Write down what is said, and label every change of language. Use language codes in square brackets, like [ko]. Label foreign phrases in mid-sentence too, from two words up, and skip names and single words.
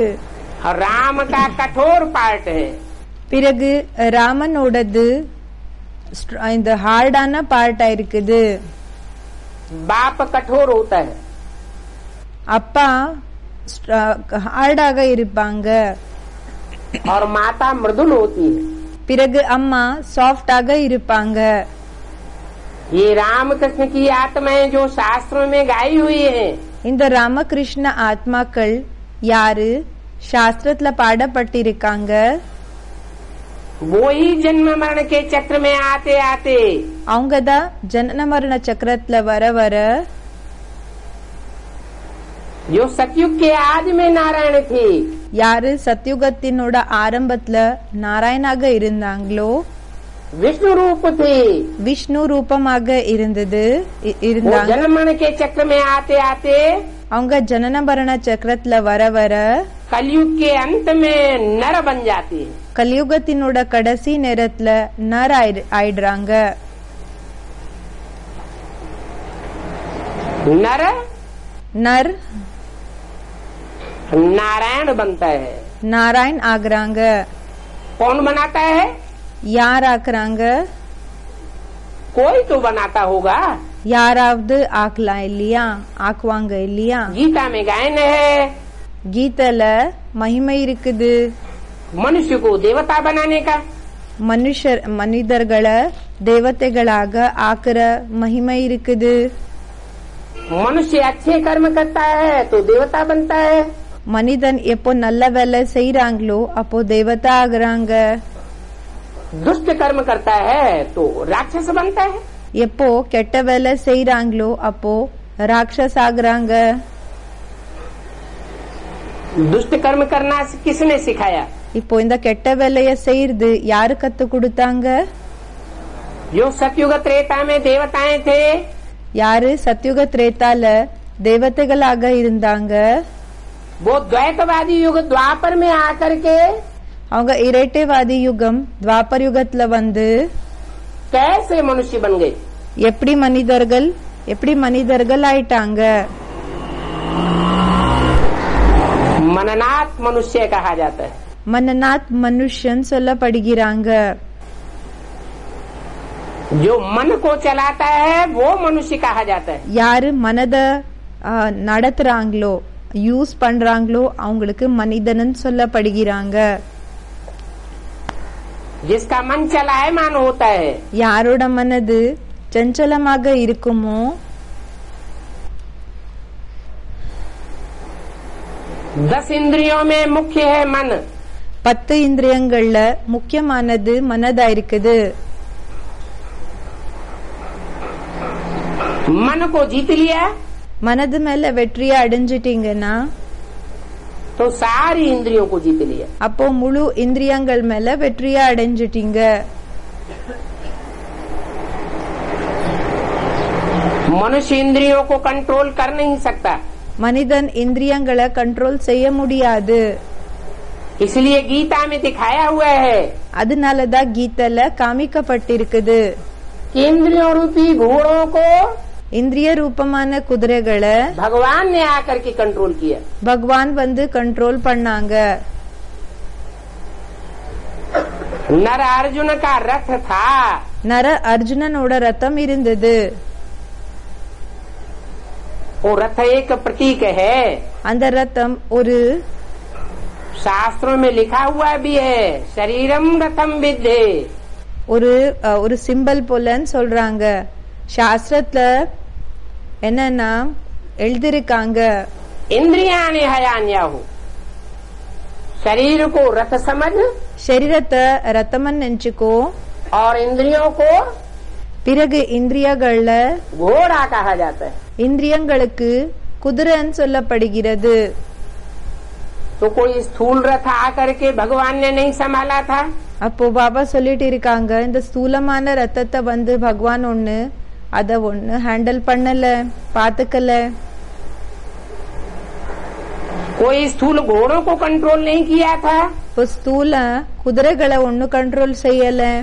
[hi] और राम का कठोर पार्ट है. [ta] பிறகு ராமனோடது இந்த ஹார்டான பார்ட் ஆயிருக்குது. [hi] बाप कठोर होता है, [ta] அப்பா ஹார்டாக இருப்பாங்க, [hi] और माता मृदुल होती है. [ta] பிறகு அம்மா சாஃப்டாக இருப்பாங்க. [hi] ये रामकृष्ण की आत्माएं जो शास्त्रों में गाई हुई हैं, [ta] இந்த ராமகிருஷ்ண ஆத்மாக்கள் யாரு சாஸ்திரத்துல பாடப்பட்டிருக்காங்க, [hi] वो ही जन्म मरण के चक्र में आते आते [ta] அவங்கதான் ஜனன மரண சக்கரத்துல வர வர [hi] जो सतयुग के आदि में नारायण थे, [ta] யாரு சத்யுகத்தினோட ஆரம்பத்துல நாராயணாக இருந்தாங்களோ [hi] विष्णु रूप थे, [ta] விஷ்ணு ரூபமாக [hi] वो [ta] இருந்தாங்க. [hi] जन्म मरण के चक्र में आते आते [ta] அவங்க ஜனன மரண சக்கரத்துல வர வர [hi] कलयुग के अंत में नर बन जाते हैं। [ta] கலியுகத்தினோட கடைசி நேரத்துல நர் ஆயிடுறாங்க. [hi] नर [ta] நர் [hi] नारायण बनता है। [ta] நாராயண் ஆகுறாங்க. [hi] कौन बनाता है? [ta] யார் ஆக்குறாங்க? [hi] कोई तो बनाता होगा। [ta] யாராவது ஆக்கலாம் இல்லையா, ஆக்குவாங்க இல்லையா. [hi] गीता में गायन है, [ta] கீதைல மகிமை இருக்குது, [hi] मनुष्य को देवता बनाने का। [ta] மனிதர்களை தேவதைகளாக ஆக்குற மகிமை இருக்குது. [hi] मनुष्य अच्छे कर्म करता है तो देवता बनता है। [ta] மனிதன் எப்போ நல்ல வேலை செய்யறாங்களோ அப்போ தேவதா ஆகுறாங்க. [hi] दुष्ट कर्म करता है तो राक्षस बनता है। [ta] எப்போ கெட்ட வேலை செய்யறாங்களோ அப்போ ராட்சஸ் ஆகுறாங்க. [hi] दुष्ट कर्म करना किसने सिखाया? [ta] இப்போ இந்த கெட்ட வேலைய செய்யறது யாரு கத்து கொடுத்தாங்க? [hi] जो सतयुग त्रेता में देवताएं थे, [ta] யாரு சத்யுக திரேதால தேவதைகளாக இருந்தாங்க, [hi] वो द्वैतवादी युग द्वापर में आकर के [ta] அவங்க இரட்டைவாதி யுகம் துவாபர் யுகத்துல வந்து [hi] कैसे मनुष्य बन गए? [ta] எப்படி மனிதர்கள் ஆயிட்டாங்க. [hi] मननाथ मनुष्य कहा जाता है। [ta] மனநாத் மனுஷன் சொல்லப்படுகிறாங்க. [hi] जो मन को चलाता है वो मनुष्य कहा जाता है। [ta] யாரு மனத நடத்துறாங்களோ யூஸ் பண்றாங்களோ அவங்களுக்கு மனிதன் சொல்லப்படுகிறாங்க. [hi] जिसका मन चलायमान होता है, [ta] யாரோட மனது சஞ்சலமாக இருக்குமோ [hi] 10 इंद्रियों में मुख्य है मन। [ta] 10 இந்திரியங்கள்ல முக்கியமானது மனதா இருக்குது. [hi] मन को जीत लिया [ta] மனது மேல வெற்றியை அடைஞ்சிட்டீங்கன்னா [hi] तो सारी इंद्रियों को जीत लिया। [ta] அப்போ முழு இந்திரியங்கள் மேல வெற்றியை அடைஞ்சிட்டீங்க. [hi] मनुष्य इंद्रियों को कंट्रोल कर नहीं सकता, [ta] மனிதன் இந்திரியங்களை கண்ட்ரோல் செய்ய முடியாது. [hi] इसलिए गीता में दिखाया हुआ है [ta] அதனாலதான் கீதைல காமிக்கப்பட்டிருக்குது, [hi] कि इंद्रियों रूपी घोड़ों को [ta] இந்திரிய ரூபமான குதிரைகளை [hi] भगवान ने आकर के कंट्रोल किया। [ta] பகவான் வந்து கண்ட்ரோல் பண்ணாங்க. [hi] नर अर्जुन का रथ था, [ta] நர அர்ஜுனனோட ரத்தம் இருந்தது. [hi] वो रथ एक प्रतीक है। [ta] அந்த ரத்தம் ஒரு [hi] शास्त्रों में लिखा हुआ भी है, [sa] शरीरम रथम विद्धे। [ta] ஒரு சிம்பல் போலன்னு சொல்றாங்க. சாஸ்திரத்துல என்னன்னா எழுதிருக்காங்க, [sa] इंद्रियाणि हयान्याहु, [hi] शरीर को रथ समझ [ta] சரீரத்தை ரத்தமன் நினைச்சுக்கோ, [hi] और इंद्रियों को [ta] பிறகு இந்திரியங்கள்ல [hi] घोड़ा कहा जाता है। [ta] இந்திரியங்களுக்கு குதிரைன்னு சொல்லப்படுகிறது. [hi] तो कोई स्थूल रथ आकर के भगवान ने नहीं संभाला था। [ta] அப்போ பாபா சொல்லிட்டு இருக்காங்க, இந்த ஸ்தூலமான ரத்தத்தை வந்து பகவான் அத ஹேண்டில் பண்ணல, பாத்துக்கல. [hi] कोई स्थूल घोड़ों को कंट्रोल नहीं किया था। [ta] இப்போ ஸ்தூல குதிரைகளை கண்ட்ரோல் செய்யல.